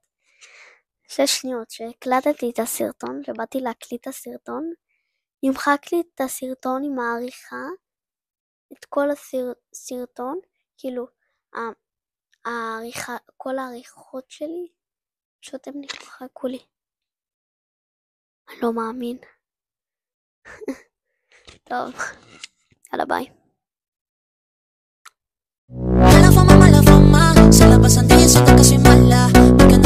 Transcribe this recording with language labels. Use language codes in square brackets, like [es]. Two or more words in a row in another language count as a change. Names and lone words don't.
[he] 6 שניות שהקלטתי את הסרטון, שבאתי להקליט את הסרטון, נמחק לי את הסרטון עם העריכה, את כל הסרטון, כאילו, העריכה, כל העריכות שלי, פשוט הם נמחקו לי. אני לא מאמין. טוב, יאללה ביי. [es] Mala fama, se la pasan diciendo que soy mala.